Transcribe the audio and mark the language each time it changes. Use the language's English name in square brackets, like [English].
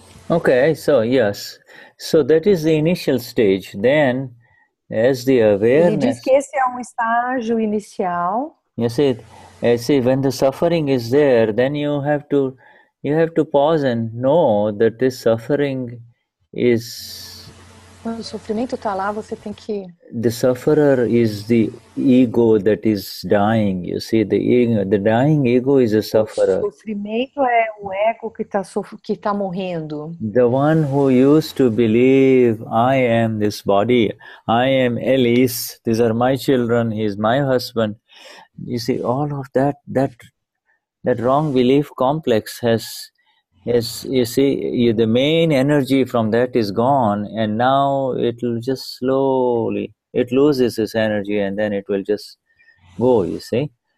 [English] Okay, so yes, so that is the initial stage. Then, as the awareness, [Portuguese] ele diz que esse é um estágio inicial. [English] You see, when the suffering is there, then you have to pause and know that this suffering is. [Portuguese] Quando o sofrimento está lá, você tem que. [English] The sufferer is the ego that is dying. You see, the dying ego is a sufferer. [Portuguese] O sofrimento é o ego que está morrendo. [English] The one who used to believe, I am this body, I am Elise, these are my children, he is my husband. You see, all of that wrong belief complex has you see, the main energy from that is gone, and now it will just slowly, it loses its energy, and then it will just go, you see.